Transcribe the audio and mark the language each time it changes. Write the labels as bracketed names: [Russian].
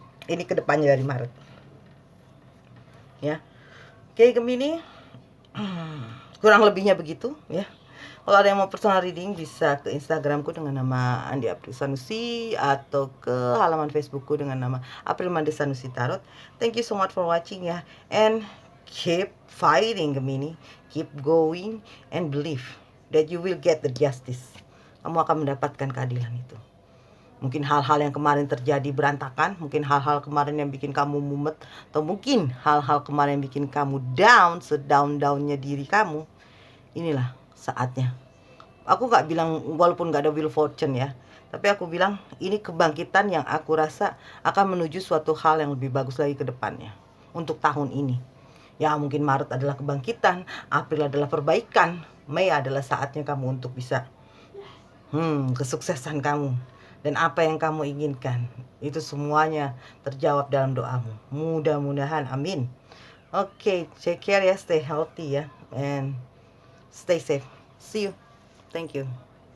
[Indonesian] Ini kedepannya dari Maret. Ya. Oke, Gemini. Kurang lebihnya begitu ya. Kalau ada yang mau personal reading bisa ke Instagramku dengan nama Andi April Sanusi, atau ke halaman Facebookku dengan nama April Mande Sanusi Tarot. [English] Thank you so much for watching ya, and keep fighting Gemini, keep going and believe that you will get the justice. [Indonesian] Kamu akan mendapatkan keadilan itu. Mungkin hal-hal yang kemarin terjadi berantakan, mungkin hal-hal kemarin yang bikin kamu mumet, atau mungkin hal-hal kemarin yang bikin kamu down, sedown-downnya diri kamu. Inilah saatnya. Aku gak bilang walaupun gak ada wheel fortune ya, tapi aku bilang ini kebangkitan yang aku rasa akan menuju suatu hal yang lebih bagus lagi ke depannya. Untuk tahun ini. Ya mungkin Maret adalah kebangkitan, April adalah perbaikan, Mei adalah saatnya kamu untuk bisa kesuksesan kamu. Dan apa yang kamu inginkan, itu semuanya terjawab dalam doamu. Mudah-mudahan, amin. [English] Okay, take care ya, stay healthy ya, and stay safe. See you. Thank you.